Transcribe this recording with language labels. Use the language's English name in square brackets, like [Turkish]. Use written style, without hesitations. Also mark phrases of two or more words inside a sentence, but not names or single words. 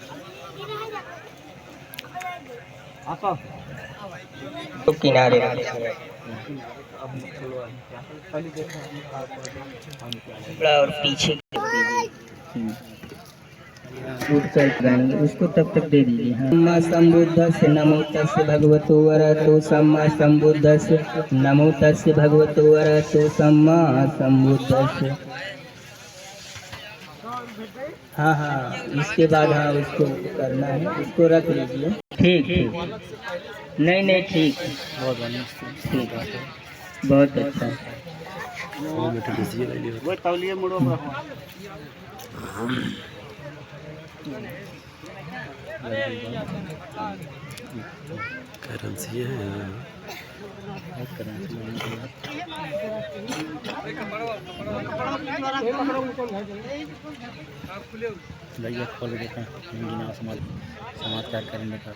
[Hindi] तो किनारे और पीछे उसको तब तक दे दीजिए। [Pali] सम्मा संबुद्धस्य नमो तस्य भगवतो अरहतो सम्मा संबुद्धस्य। नमो तस्य भगवतो अरहतो सम्मा संबुद्धस्य। [Hindi] हाँ, इसके बाद हाँ उसको करना है, उसको रख लीजिए। ठीक। नहीं ठीक, बहुत अच्छा। करेंसी है भैया खोल देते हैं समाज क्या करेंगे।